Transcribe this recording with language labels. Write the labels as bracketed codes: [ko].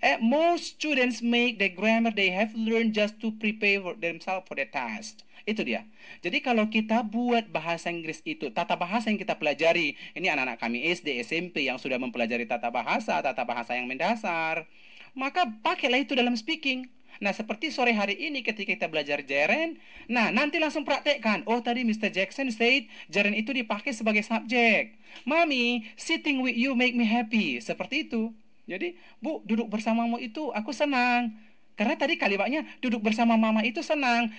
[en] Most students make the grammar they have learned just to prepare for themselves for the test. [id] Itu dia. Jadi kalau kita buat bahasa Inggris itu, tata bahasa yang kita pelajari, ini anak-anak kami SD, SMP yang sudah mempelajari tata bahasa yang mendasar, maka pakailah itu dalam speaking. Nah, seperti sore hari ini ketika kita belajar gerund, nah nanti langsung praktekkan. Oh, tadi Mr. Jackson said gerund itu dipakai sebagai subjek. [en] Mami, sitting with you make me happy. [id] Seperti itu. Jadi, Bu, duduk bersamamu itu aku senang. Karena tadi kalimatnya duduk bersama mama itu senang.